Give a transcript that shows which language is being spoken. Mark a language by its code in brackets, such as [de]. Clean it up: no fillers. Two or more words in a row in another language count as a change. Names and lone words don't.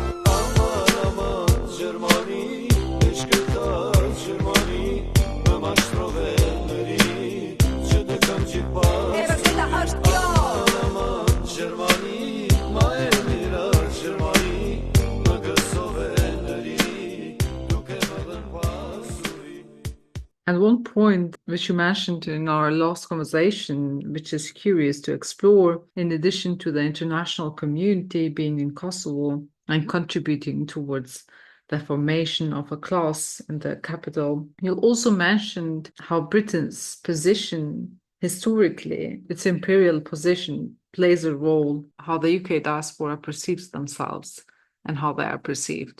[sq] Aman, Gjermani, e shkëtar Gjermani, më mashtrove mëri, që të kam gjithë pas. E vërteta është kjo. Aman, Gjermani, ma e mira Gjermani, më gësove nëri, duke më dhën pasuri. [en] And one point which you mentioned in our last conversation, which is curious to explore, in addition to the international community being in Kosovo and contributing towards the formation of a class in the capital, you also mentioned how Britain's position historically, its imperial position, plays a role, how the UK diaspora perceives themselves and how they are perceived.